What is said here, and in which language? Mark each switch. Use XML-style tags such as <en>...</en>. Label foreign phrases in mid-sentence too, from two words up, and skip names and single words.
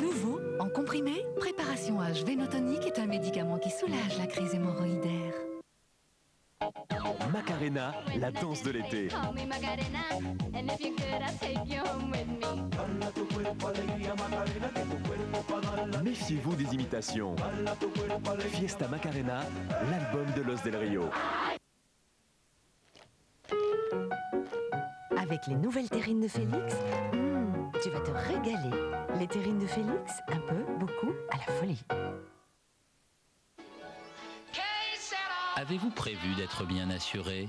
<fr>Nouveau, en comprimé, Préparation H Vénotonique est un médicament qui soulage la crise hémorroïdaire. Macarena Macarena, la danse de l'été. Méfiez-vous des imitations. Fiesta Macarena, l'album de Los del Rio. Avec les nouvelles terrines de Félix, tu vas te régaler. Les terrines de Félix, un peu, beaucoup, à la folie. Avez-vous prévu d'être bien assuré?</fr>